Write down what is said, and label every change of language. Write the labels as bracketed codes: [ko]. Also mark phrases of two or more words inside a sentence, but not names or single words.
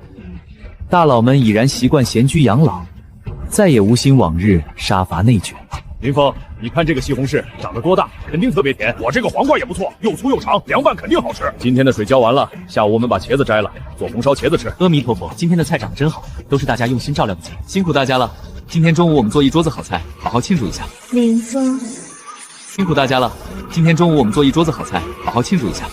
[zh] 大佬們已然習慣閒居養老，再也無心往日殺伐內捲。林峰，你看這個西紅柿長得多大，肯定特別甜。我這個黃瓜也不錯，又粗又長，涼拌肯定好吃。今天的水澆完了，下午我們把茄子摘了，做紅燒茄子吃。阿彌陀佛，今天的菜長得真好，都是大家用心照料的結，辛苦大家了。今天中午我們做一桌子好菜，好好慶祝一下。林峰，辛苦大家了。今天中午我們做一桌子好菜，好好慶祝一下。